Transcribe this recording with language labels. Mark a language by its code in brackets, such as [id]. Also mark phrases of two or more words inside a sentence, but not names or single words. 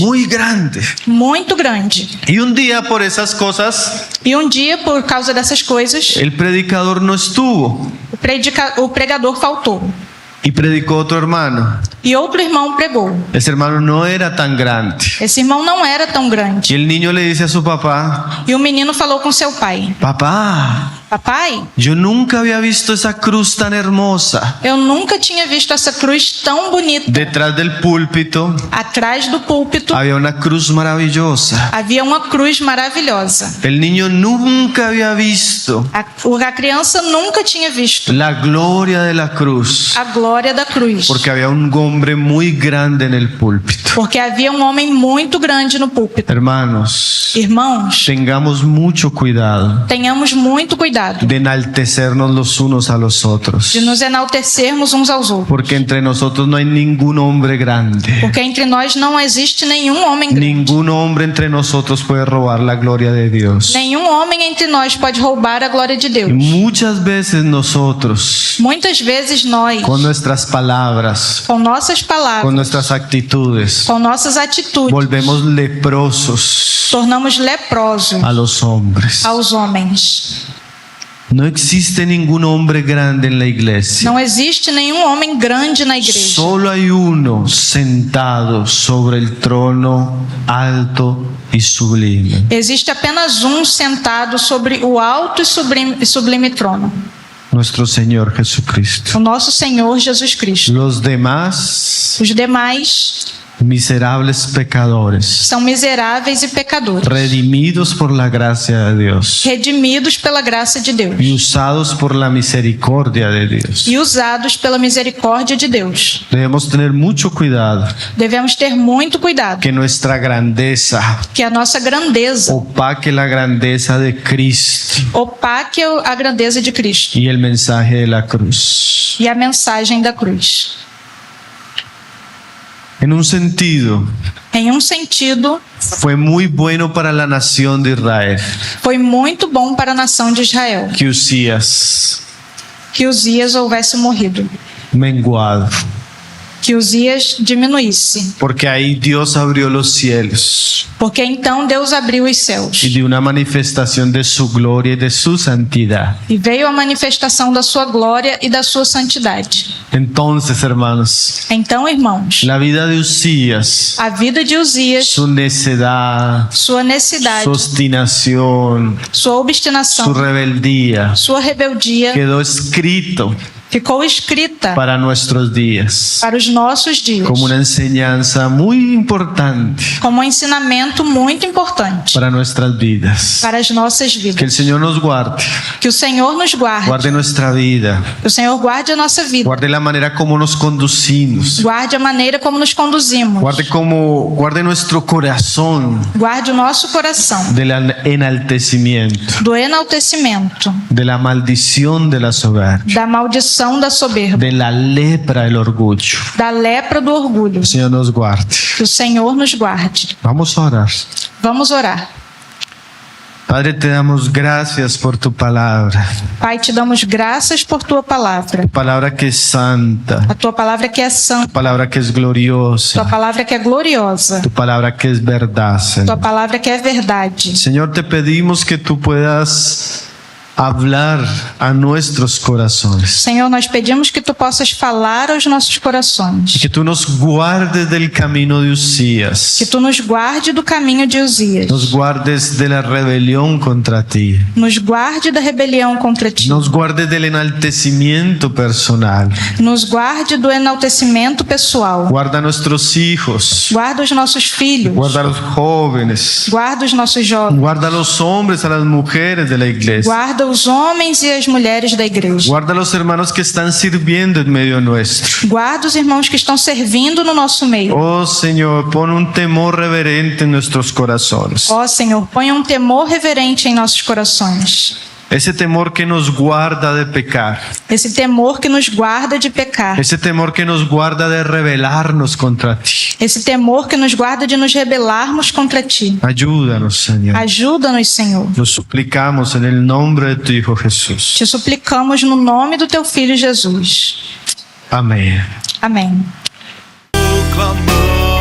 [es] muy grande. [pt] Muito grande. [es] Y un día por esas cosas [pt] E um dia, por causa dessas coisas, [es] el predicador no estuvo [pt] o pregador faltou. [es] y predicó otro hermano. [pt] E outro irmão pregou. [es] Ese hermano no era tan grande. [pt] Esse irmão não era tão [es] Y [pt] grande. [es] el niño le dice a su papá, [pt] E o menino falou com seu pai: [es] papá, [pt] Papai, [es] yo nunca había visto esa cruz tan hermosa. [pt] eu nunca tinha visto essa cruz tão bonita. [es] Detrás del púlpito [pt] Atrás do púlpito [es] había una cruz maravillosa. [pt] havia uma cruz maravilhosa. [es] El niño nunca había visto [pt] A criança nunca tinha visto [es] la gloria de la cruz, [pt] a glória da cruz. [es] porque había un hombre muy grande en el púlpito. [pt] Porque havia um homem muito grande no púlpito. [es] Hermanos, [pt] Irmãos, [es] tengamos mucho cuidado [pt] tenhamos muito cuidado [es] de enaltecernos los unos a los otros, [pt] de nos enaltecermos uns aos outros. [es] porque entre nosotros no hay ningún hombre grande. [pt] Porque entre nós não existe nenhum homem grande. [es] Ningún hombre entre nosotros puede robar la gloria de Dios. [pt] Nenhum homem entre nós pode roubar a glória de [es] Y [pt] Deus. [es] muchas veces nosotros, [pt] Muitas vezes nós, [es] con nuestras palabras, [pt] com nossas [es] con [pt] palavras, [es] nuestras actitudes, [pt] com nossas atitudes, [es] volvemos leprosos [pt] tornamos leprosos [es] a los hombres. [pt] aos homens. [es] No existe ningún hombre grande en la iglesia. [pt] Não existe nenhum homem grande na igreja. [es] Solo hay uno sentado sobre el trono alto y sublime. [pt] Existe apenas um sentado sobre o alto e sublime trono. [es] Nuestro Señor Jesucristo. [pt] O nosso Senhor Jesus Cristo. [es] Los demás [pt] Os demais [es] miserables pecadores, [pt] são miseráveis e pecadores, [es] redimidos por la gracia de Dios [pt] redimidos pela graça de Deus [es] y usados por la misericordia de Dios. [pt] e usados pela misericórdia de Deus. [es] Debemos tener mucho cuidado [pt] Devemos ter muito cuidado [es] que nuestra grandeza [pt] que a nossa grandeza [es] opaque la grandeza de Cristo [pt] opaque a grandeza de Cristo [es] y el mensaje de la cruz. [pt] e a mensagem da cruz. [es] En un sentido, [pt] Em um sentido, [es] fue muy bueno para la nación de Israel [pt] foi muito bom para a nação de Israel [es] que Usías, [pt] que Uzias houvesse morrido, [es] menguado, [pt] que Uzias diminuísse, [es] porque ahí Dios abrió los cielos [pt] porque então Deus abriu os céus [es] y dio una manifestación de su gloria y de su santidad. [pt] e veio a manifestação da sua glória e da sua santidade. [es] Entonces, hermanos, [pt] Então, irmãos, [es] la vida de Usías, [pt] a vida de Uzias, [es] su necedad, [pt] sua necessidade, [es] su obstinación, [pt] sua [es] su [pt] obstinação, [es] rebeldía, [pt] sua rebeldia [es] quedó escrito [pt] ficou escrita [es] para nuestros días [pt] para os nossos dias [es] como una enseñanza muy importante [pt] como um ensinamento muito importante [es] para nuestras vidas. [pt] para as nossas [es] Que el [pt] vidas. [es] Señor nos guarde, [pt] Que o Senhor nos guarde, [es] guarde nuestra vida, [pt] que o Senhor guarde a nossa vida, [es] guarde la manera como nos conducimos, [pt] guarde a maneira como nos conduzimos, [es] guarde nuestro corazón [pt] guarde o nosso coração [es] del enaltecimiento, [pt] do enaltecimento, [es] de la maldición de la soberbia, [pt] da maldição da soberba, [es] de la lepra del orgullo. [pt] da lepra do orgulho. [es] El Señor nos guarde. [pt] Que o Senhor nos guarde. [es] Vamos a orar. [pt] Vamos orar. [es] Padre, te damos gracias por tu palabra, [pt] Pai, te damos graças por tua palavra. [es] palabra que es santa, [pt] A tua palavra que é santa, [es] palabra que es [pt] tua [es] gloriosa, [pt] palavra que é gloriosa, [es] tu palabra que es verdad, [pt] tua [es] Señor. [pt] palavra que é verdade. [es] Señor, te pedimos que tú puedas hablar a nuestros corazones [pt] Senhor, nós pedimos que tu possas falar aos nossos [es] y [pt] corações, [es] que tú nos guardes del camino de Usías, [pt] que tu nos guarde do caminho de Uzias, [es] nos guardes de la rebelión contra ti, [pt] nos guarde da rebelião contra ti, [es] nos guardes del enaltecimiento personal, [pt] nos guarde do enaltecimento pessoal, [es] guarda a nuestros hijos, [pt] guarda os nossos filhos, [es] guarda a los jóvenes, [pt] guarda os nossos jovens, [es] guarda a los hombres, a las mujeres de la iglesia, [pt] guarda os homens e as mulheres da igreja, [es] guarda a los hermanos que están sirviendo en medio nuestro. [pt] guarda os irmãos que estão servindo no nosso meio. [es] Oh Señor, pon un temor reverente en nuestros corazones. [pt] Ó Senhor, ponha um temor reverente em nossos corações. [es] Ese temor que nos guarda de pecar. [pt] Esse temor que nos guarda de pecar. [es] Ese temor que nos guarda de rebelarnos contra ti. [pt] Esse temor que nos guarda de nos rebelarmos contra ti. [es] Ayúdanos, Señor. [pt] Ajuda-nos, Senhor. [es] Lo suplicamos en el nombre de tu Hijo Jesús. [pt] Te suplicamos no nome do teu Filho Jesus. [es] Amén. [pt] Amém. [es] Clamamos